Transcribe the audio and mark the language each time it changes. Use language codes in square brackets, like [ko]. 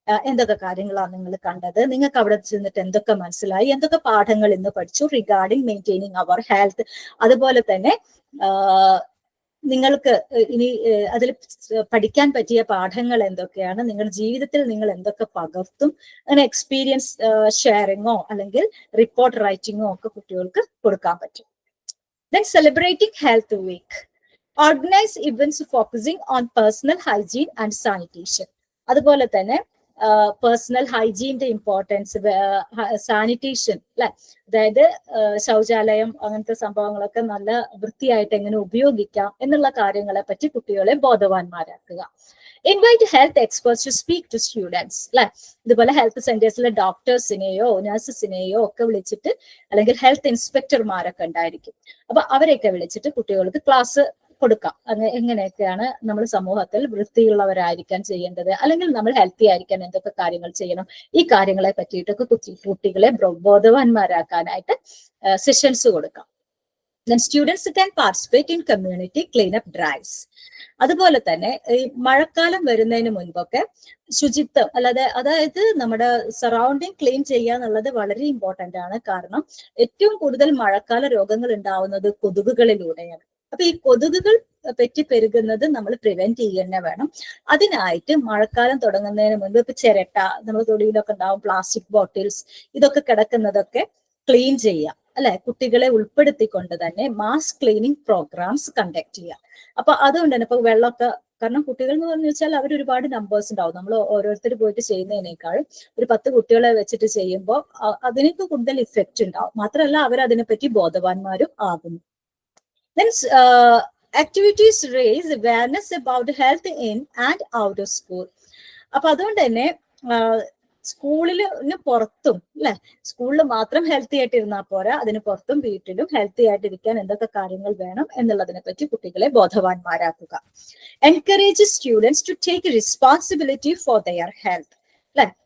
[ml] എന്തൊക്കെ കാര്യങ്ങളാണ് നിങ്ങൾ കണ്ടത്, നിങ്ങൾക്ക് അവിടെ ചെന്നിട്ട് എന്തൊക്കെ മനസ്സിലായി, എന്തൊക്കെ പാഠങ്ങൾ ഇന്ന് പഠിച്ചു [en] Regarding maintaining our health. [ml] അതുപോലെ തന്നെ നിങ്ങൾക്ക് ഇനി അതിൽ പഠിക്കാൻ പറ്റിയ പാഠങ്ങൾ എന്തൊക്കെയാണ്, നിങ്ങളുടെ ജീവിതത്തിൽ നിങ്ങൾ എന്തൊക്കെ പകർത്തും, അങ്ങനെ എക്സ്പീരിയൻസ് ഷെയറിങ്ങോ അല്ലെങ്കിൽ റിപ്പോർട്ട് റൈറ്റിങ്ങോ ഒക്കെ കുട്ടികൾക്ക് കൊടുക്കാൻ പറ്റും. [en] Then celebrating Health Week. Organize events focusing on personal hygiene and sanitation. [ml] അതുപോലെ തന്നെ പേഴ്സണൽ ഹൈജീന്റെ ഇമ്പോർട്ടൻസ്, സാനിറ്റേഷൻ അല്ലെ, അതായത് ശൗചാലയം അങ്ങനത്തെ സംഭവങ്ങളൊക്കെ നല്ല വൃത്തിയായിട്ട് എങ്ങനെ ഉപയോഗിക്കാം എന്നുള്ള കാര്യങ്ങളെ പറ്റി കുട്ടികളെ ബോധവാന്മാരാക്കുക. [en] invite health experts to speak to students [ml] അല്ലെ. ഇതുപോലെ ഹെൽത്ത് സെന്റേഴ്സിലെ ഡോക്ടേഴ്സിനെയോ നഴ്സസിനെയോ ഒക്കെ വിളിച്ചിട്ട്, അല്ലെങ്കിൽ ഹെൽത്ത് ഇൻസ്പെക്ടർമാരൊക്കെ ഉണ്ടായിരിക്കും, അപ്പൊ അവരെയൊക്കെ വിളിച്ചിട്ട് കുട്ടികൾക്ക് ക്ലാസ് കൊടുക്കാം. എങ്ങനെയൊക്കെയാണ് നമ്മൾ സമൂഹത്തിൽ വൃത്തിയുള്ളവരായിരിക്കാൻ ചെയ്യേണ്ടത്, അല്ലെങ്കിൽ നമ്മൾ ഹെൽത്തി ആയിരിക്കാൻ എന്തൊക്കെ കാര്യങ്ങൾ ചെയ്യണം, ഈ കാര്യങ്ങളെ പറ്റിയിട്ടൊക്കെ കുട്ടികളെ ബോധവാന്മാരാക്കാനായിട്ട് സെഷൻസ് കൊടുക്കാം. [en] Then students can participate in community cleanup drives. [ml] അതുപോലെ തന്നെ ഈ മഴക്കാലം വരുന്നതിന് മുൻപൊക്കെ ശുചിത്വം അതായത് നമ്മുടെ സറൗണ്ടിങ് ക്ലീൻ ചെയ്യുക എന്നുള്ളത് വളരെ ഇമ്പോർട്ടന്റ് ആണ്. കാരണം ഏറ്റവും കൂടുതൽ മഴക്കാല രോഗങ്ങൾ ഉണ്ടാവുന്നത് കൊതുകുകളിലൂടെയാണ്. അപ്പൊ ഈ കൊതുകുകൾ പെറ്റി പെരുകുന്നത് നമ്മൾ പ്രിവെന്റ് ചെയ്യുക വേണം. അതിനായിട്ട് മഴക്കാലം തുടങ്ങുന്നതിന് മുൻപ് ഇപ്പൊ ചിരട്ട, നമ്മുടെ തൊടിയിലൊക്കെ ഉണ്ടാവും പ്ലാസ്റ്റിക് ബോട്ടിൽസ്, ഇതൊക്കെ കിടക്കുന്നതൊക്കെ ക്ലീൻ ചെയ്യാം അല്ലെ. കുട്ടികളെ ഉൾപ്പെടുത്തിക്കൊണ്ട് തന്നെ മാസ് ക്ലീനിങ് പ്രോഗ്രാംസ് കണ്ടക്ട് ചെയ്യാം. അപ്പൊ അതുകൊണ്ട് തന്നെ ഇപ്പൊ വെള്ളമൊക്കെ, കാരണം കുട്ടികൾ എന്ന് പറഞ്ഞു വെച്ചാൽ അവർ ഒരുപാട് നമ്പേഴ്സ് ഉണ്ടാവും. നമ്മൾ ഓരോരുത്തർ പോയിട്ട് ചെയ്യുന്നതിനേക്കാൾ ഒരു 10 കുട്ടികളെ വെച്ചിട്ട് ചെയ്യുമ്പോൾ അതിനൊക്കെ കൂടുതൽ ഇഫക്റ്റ് ഉണ്ടാവും. മാത്രമല്ല അവർ അതിനെപ്പറ്റി ബോധവാന്മാരും ആകുന്നു. [en] Then activities raise awareness about health in and out of school. [ml] അപ്പൊ അതുകൊണ്ട് തന്നെ സ്കൂളിന് പുറത്തും അല്ലെ, സ്കൂളിൽ മാത്രം ഹെൽത്തി ആയിട്ട് ഇരുന്നാൽ പോരാ, അതിന് പുറത്തും വീട്ടിലും ഹെൽത്തി ആയിട്ടിരിക്കാൻ എന്തൊക്കെ കാര്യങ്ങൾ വേണം എന്നുള്ളതിനെ പറ്റി കുട്ടികളെ ബോധവാന്മാരാക്കുക. [en] encourage students to take responsibility for their health [ml] അല്ലെ.